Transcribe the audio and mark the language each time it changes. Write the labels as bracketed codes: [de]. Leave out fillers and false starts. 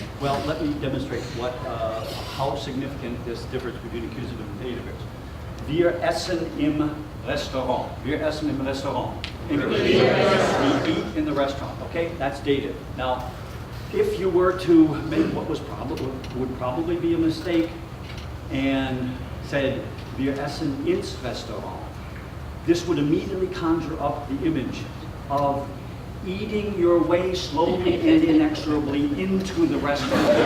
[en] Well, let me demonstrate how significant this difference between accusative and dative is. [de] Wir essen im Restaurant. Wir essen im Restaurant. [en] English. We eat in the restaurant. Okay, that's dative. Now, if you were to make what would probably be a mistake and said [de] wir essen ins Restaurant, [en] this would immediately conjure up the image of eating your way slowly and inexorably into the restaurant.